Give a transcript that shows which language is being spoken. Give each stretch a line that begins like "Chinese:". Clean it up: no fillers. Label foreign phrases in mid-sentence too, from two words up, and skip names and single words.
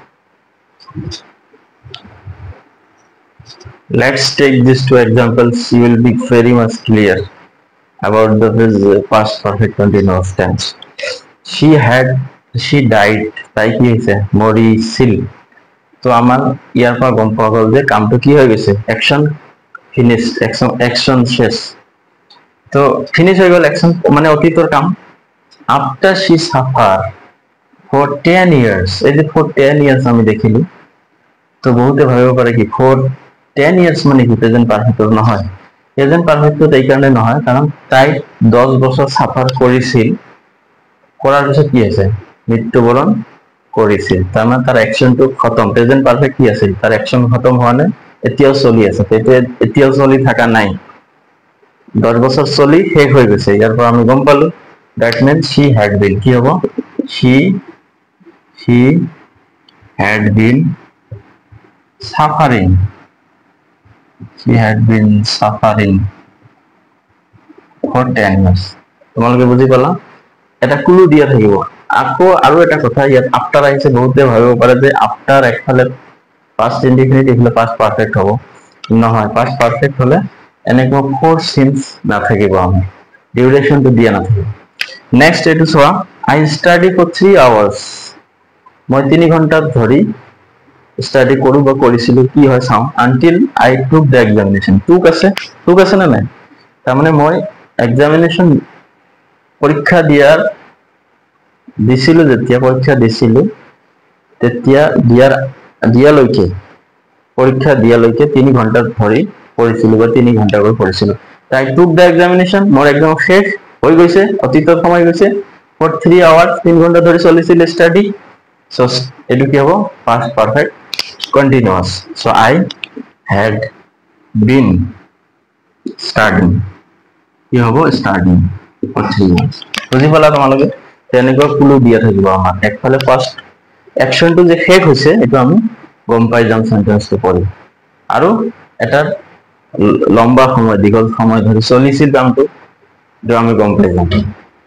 English: Let's take these two examples you will be very much clear about the past perfect continuous tense she died
Assamese: তাই কি হৈছে মৰিছিল তো আমাৰ ইয়াৰ পৰা গম পোৱা গ'ল যে কামটো কি হৈ গৈছে
English: action finish
Assamese: একশন শেষ তো ফিনিশ হৈ গ'ল একশন মানে অতীতৰ কাম আফটার
English: she suffer for 10 years
Assamese: এই যে
English: for 10 years
Assamese: আমি দেখিলো তো বহুতে ভাবিব পাৰে কি
English: for 10 years
Assamese: মানে কি
English: present perfect
Assamese: নহয়
English: present perfect
Assamese: এই কাৰণে নহয় কাৰণ তাই 10 বছৰ সাফার কৰিছিল কৰাৰ পিছত কি আছে মৃত্যুবৰণ কৰিছিল তাৰ মানে তাৰ একশনটো খতম
English: present perfect
Assamese: কি আছে তাৰ একশন খতম হোৱা নাই এতিয়াও চলি আছে এতিয়াও চলি থাকা নাই 10 বছৰ চলি শেষ হৈ গৈছে ইয়াৰ পৰা আমি গম পালো
English: that means she had been
Assamese: কি হ'ব she
English: had been suffering for 10 years
Assamese: তোমালোকে বুজি পালা এটা ক্লু দিয়া থাকিব আকৌ আৰু এটা কথা ইয়াত আফটাৰ আহিছে বহুতে ভাবিব পাৰে যে আফটাৰ একফালে
English: past indefinite
Assamese: এফালে
English: past perfect
Assamese: হ'ব নহয়
English: past perfect
Assamese: হলে এনেকুৱা
English: for since
Assamese: না থাকিব আমাৰ ডিউৰেশনটো দিয়া নাথাকিব নেক্সট এটো চোৱা
English: I study for 3 hours
Assamese: মই 3 ঘন্টা ধৰি স্টাডি কৰো বা কৰিছিলো কি হয় চাও
English: until I took the examination
Assamese: took আছে না নাই তাৰ মানে মই এক্সামিনেশন পৰীক্ষা দিছিলো যেতিয়া পৰীক্ষা দিছিলো তেতিয়া দিয়ালৈকে পৰীক্ষা দিয়ালৈকে 3 ঘন্টা ধৰি পঢ়িছিলো বা 3 ঘন্টা কৰি পঢ়িছিলো
English: I took the examination
Assamese: মোৰ একদম শেষ হৈ গৈছে অতীতৰ সময় গৈছে
English: for 3 hours
Assamese: 3 ঘন্টা ধৰি চলিছিল স্টাডি so এটো কি হ'ব
English: past perfect continuous so I had been studying
Assamese: কি হ'ব
English: studying for 3 years
Assamese: বুজি পালা তোমালোকে তেনেকুৱা ক্লু দিয়া থাকিব আমাৰ একফালে ফার্স্ট অ্যাকশনটো যে শেষ হৈছে এটো আমি গম পাই যাম সেন্টেন্সটো পঢ়ি আৰু এটা লম্বা সময় দীঘল সময় ধৰি চলিছিল কামটো যে আমি গম পাই যাম